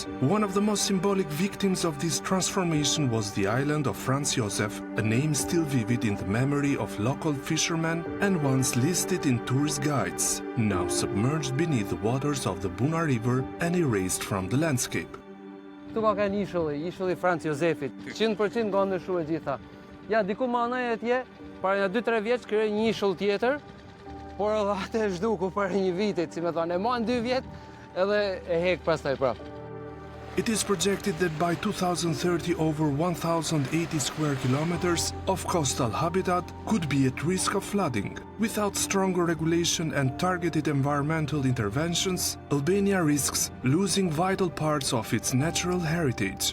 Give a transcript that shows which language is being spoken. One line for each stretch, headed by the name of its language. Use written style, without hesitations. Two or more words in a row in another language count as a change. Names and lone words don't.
English: One of the most symbolic victims of this transformation was the island of Franz Josef, a name still vivid in the memory of local fishermen and once listed in tourist guides, now submerged beneath the waters of the Buna River and erased from the landscape.
Albanian: Këtu ka qenë ishulli Franz Josefit, 100% nga ndryshuar gjitha. Ja, diku manaj atje, para 2-3 vjeç krijoi një ishull tjetër, por edhe atë e zhduku para një viti, si më thonë, e man 2 vjet, edhe e hek pastaj prap.
English: It is projected that by 2030 over 1,080 square kilometers of coastal habitat could be at risk of flooding. Without stronger regulation and targeted environmental interventions, Albania risks losing vital parts of its natural heritage.